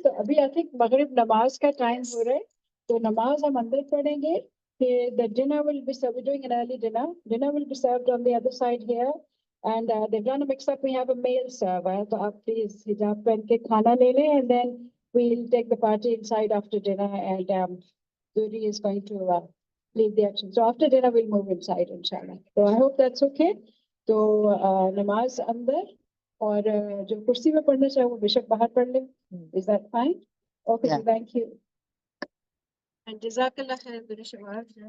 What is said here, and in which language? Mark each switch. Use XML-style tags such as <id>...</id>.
<ur>تو ابھی</ur> <en>I think</en> <ur>مغرب نماز کا ٹائم ہو رہا ہے تو نماز ہم اندر پڑھیں گے.</ur> <en>پھر the dinner will be served. We're doing an early dinner. Dinner will be served on the other side here. And they've done a mix up. We have a male server.</en> <ur>تو آپ please hijab پہن کے کھانا لے لیں</ur> <en>and then we'll take the party inside after dinner and Duri is going to lead the action. So after dinner we'll move inside inshallah. So I hope that's okay.</en> <ur>تو نماز اندر اور جو کرسی میں پڑھنا چاہے وہ بے شک باہر پڑھ لیں.</ur> <en>Is that fine? Okay, thank you.</en> <ur>And جزاک اللہ خیر بر شباب.</ur>